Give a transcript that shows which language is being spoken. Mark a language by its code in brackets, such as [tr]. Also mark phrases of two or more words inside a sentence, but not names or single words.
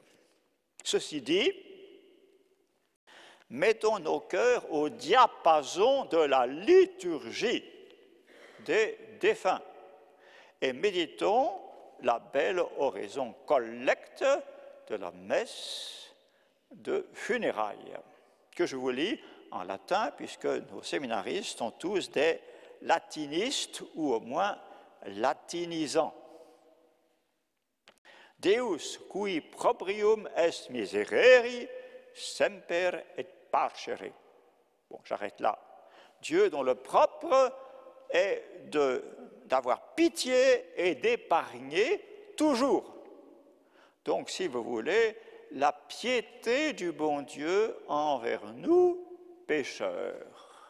[fr] Ceci dit, mettons nos cœurs au diapason de la liturgie des défunts et méditons la belle oraison collecte de la messe de funérailles, que je vous lis en latin, puisque nos séminaristes sont tous des latinistes, ou au moins latinisants. [la] Deus, qui proprium est miserere, semper et parcere. [fr] Bon, j'arrête là. Dieu dont le propre est d'avoir pitié et d'épargner toujours. Donc, si vous voulez, la piété du bon Dieu envers nous, pécheurs.